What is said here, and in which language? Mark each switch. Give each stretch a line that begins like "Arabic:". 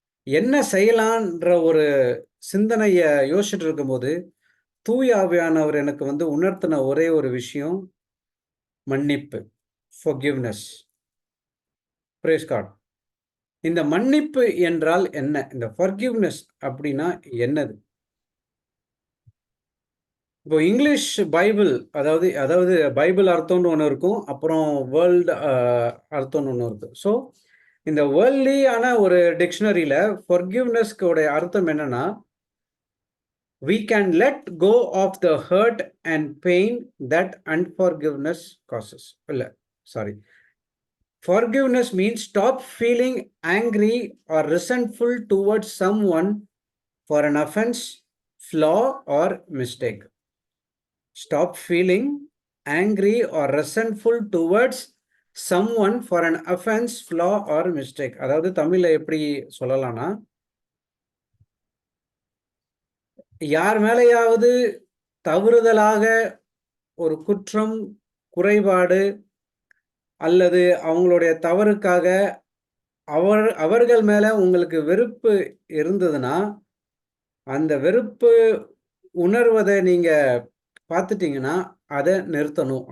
Tamil: என்ன செய்யலான்ற ஒரு சிந்தனைய யோசிச்சுட்டு இருக்கும்போது, தூய ஆவியானவர் எனக்கு வந்து உணர்த்தின ஒரே ஒரு விஷயம் மன்னிப்பு. ஃபர்கிவ்னஸ்.
English: Praise God.
Tamil: இந்த மன்னிப்பு என்றால் என்ன? இந்த ஃபர்கிவ்னஸ் அப்படின்னா என்னது? இப்போ இங்கிலீஷ் பைபிள் அதாவது அதாவது பைபிள் அர்த்தம்னு ஒண்ணு இருக்கும். அப்புறம் வேர்ல்ட் அர்த்தம்னு ஒண்ணு இருக்கு. ஸோ, இந்த வேர்ல்ட்லியான ஒரு டிக்ஷனரியில ஃபர்கிவ்னஸ்க்கு உடைய அர்த்தம் என்னன்னா,
English: we can let go of the hurt and pain that unforgiveness causes.
Tamil: இல்ல, sorry.
English: Forgiveness means stop feeling angry or resentful towards someone for an offense, flaw, or mistake. Stop feeling angry or resentful towards someone for an offense, flaw, or mistake.
Tamil: அதாவது தமிழ்ல எப்படி சொல்லலாம்னா, யார் மேலேயாவது தவறுதலாக ஒரு குற்றம், குறைபாடு அல்லது அவங்களுடைய தவறுக்காக அவர்கள் மேல உங்களுக்கு வெறுப்பு இருந்ததுன்னா, அந்த வெறுப்பு உணர்வத நீங்க பார்த்துட்டீங்கன்னா, அத நிறுத்தணும்.